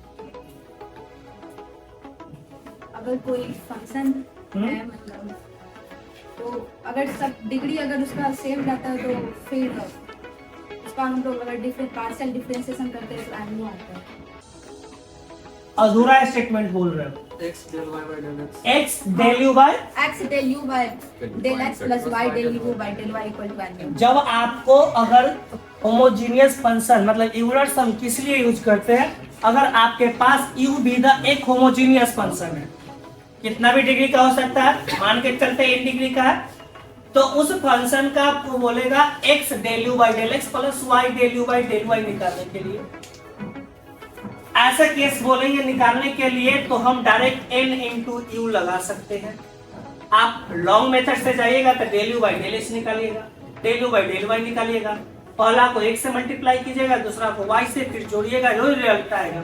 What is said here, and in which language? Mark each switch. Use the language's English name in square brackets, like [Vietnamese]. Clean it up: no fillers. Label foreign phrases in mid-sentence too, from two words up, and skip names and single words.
[Hindi] अगर कोई फंक्शन है मतलब, तो अगर सब डिग्री अगर उसका सेम रहता है तो फिर उसका हम लोग अगर [English] partial differentiation [Hindi] करते हैं तो एन यू आता है। अधूरा स्टेटमेंट बोल रहे हो। [English] x del y by del x। x del u by x del u by del x plus y del u by del y equal to n। [Hindi] जब आपको अगर [English] homogeneous function [Hindi] मतलब यूलर्स हम किस लिए यूज करते हैं? अगर आपके पास u भी द एक [English] homogeneous function [Hindi] है, कितना भी डिग्री का हो सकता है, मान के चलते n डिग्री का है, तो उस फंक्शन का आपको बोलेगा [English] x del u by del x plus y del u by del y [Hindi] निकालने के लिए। ऐसा केस बोलेंगे निकालने के लिए तो हम डायरेक्ट [English] n into u [Hindi] लगा सकते हैं। आप [English] long method [Hindi] से जाइएगा तो [English] del u by del x [Hindi] निकालिएगा, [English] del u by del y [Hindi] निकालिएगा। पहला को x से मल्टीप्लाई कीजिएगा, दूसरा को y से, फिर जोड़िएगा, यही रिजल्ट आएगा।